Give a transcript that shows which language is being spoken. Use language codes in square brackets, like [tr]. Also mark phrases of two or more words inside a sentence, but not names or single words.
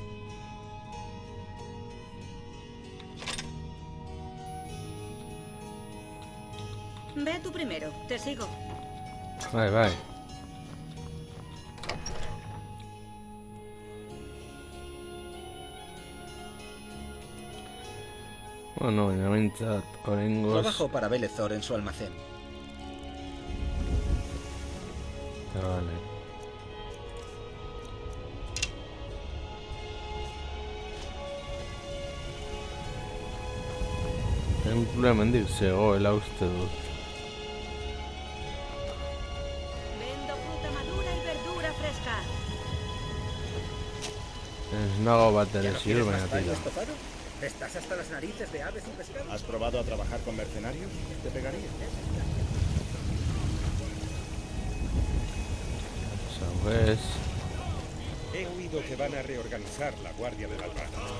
[es] Ve tú primero, te sigo. Bye. [eu] Bueno, baina behintzat, oraingoz... [es] Trabajo para Belezor en su almacén. Vale. [eu] Tenplu hemendik zegoela uste dut. [es] Vendo fruta madura y verdura fresca. [eu] Ez nago bat [es] ¿Ya [eu] ere [es] no [eu] ziur, [es] quieres [eu] baina [es] más paños, [eu] tira. [es] Tofaro? ¿Estás hasta las narices de aves y pescados? ¿Has probado a trabajar con mercenarios? Te pegaría. ¿Sabes? He oído que van a reorganizar la Guardia del Albarán.